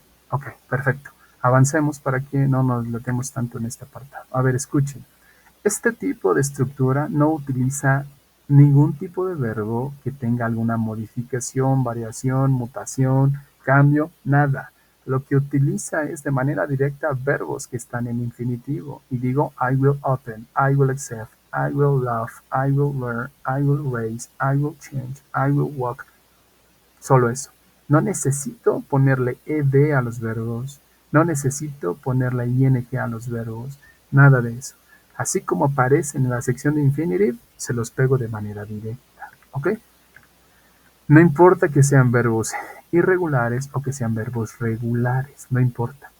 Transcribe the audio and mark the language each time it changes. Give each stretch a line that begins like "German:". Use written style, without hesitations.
Spanish: Ok, perfecto. Avancemos para que no nos metemos tanto en este apartado. A ver, escuchen. Este tipo de estructura no utiliza ningún tipo de verbo que tenga alguna modificación, variación, mutación, cambio, nada. Lo que utiliza es de manera directa verbos que están en infinitivo. Y digo,
English: I will open, I will accept, I will love, I will learn, I will raise, I will change, I will walk.
Spanish: Solo eso. No necesito ponerle ed a los verbos. No necesito ponerle ing a los verbos. Nada de eso. Así como aparecen en la sección de infinitive, se los pego de manera directa. ¿Ok? No importa que sean verbos irregulares o que sean verbos regulares. No importa.